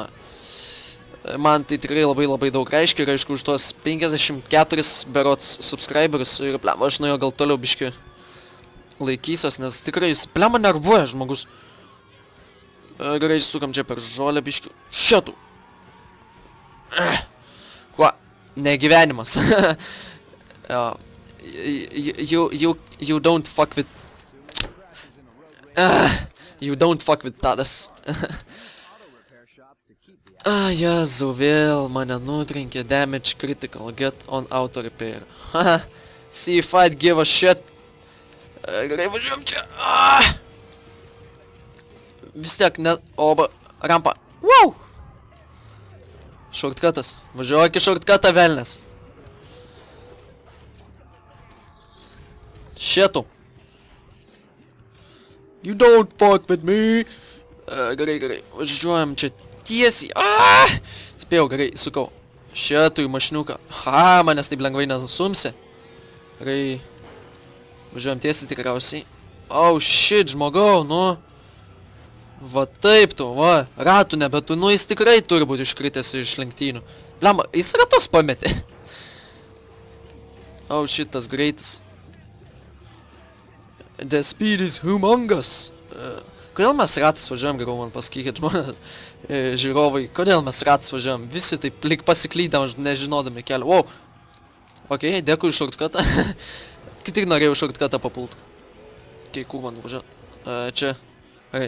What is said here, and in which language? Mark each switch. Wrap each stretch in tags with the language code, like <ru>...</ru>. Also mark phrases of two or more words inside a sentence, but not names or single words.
<lt>Man tai tikrai labai daug reiškia ir aišku už tuos 54 berots subscriberius ir blemba, aš nuo jo gal toliau biški laikysios, nes tikrai jis blemba nervuoja žmogus. Gerai, sukam čia per žolę biški. Šitų. Kuo? Negyvenimas.</lt> <en>You don't fuck with you don't fuck with tadas.</en> <lt>Jezu, vėl mane nutrenkė.</lt> <en>Damage critical, get on auto repair. See if I'd give a shit.</en> <lt>Gerai, važiuojam čia. Vis tiek ne... Oba, rampa. Wow! Shortcutas. Važiuok į shortcutą, velnes. Šitų.</lt> <en>You don't fuck with me.</en> <lt>Gerai. Važiuojam čia tiesiai. Spėjau, gerai, sukau. Šitų į mašiniuką. Manęs taip lengvai nesumsi. Gerai. Važiuojam tiesiai tikriausiai.</lt> <en>Oh shit,</en> <lt>žmogau, nu. Va taip tu, va. Ratų nebetu, nu jis tikrai turi būti iškritęs iš lenktynių. Blemba, jis ratus pametė.</lt> <en>Oh shit,</en> <lt>tas greitis.</lt> <en>The speed is humongous.</en> <lt>Kodėl mes ratais važiuojam, geriau man pasakykit žmonės, žiūrovai, kodėl mes ratais važiuojam? Visi taip lik pasiklydam, nežinodami kelią. Wow. Ok, dėkui už shortcutą. Tik norėjau shortcutą papult. Ok, kur man važiuot? Čia. Gerai.</lt>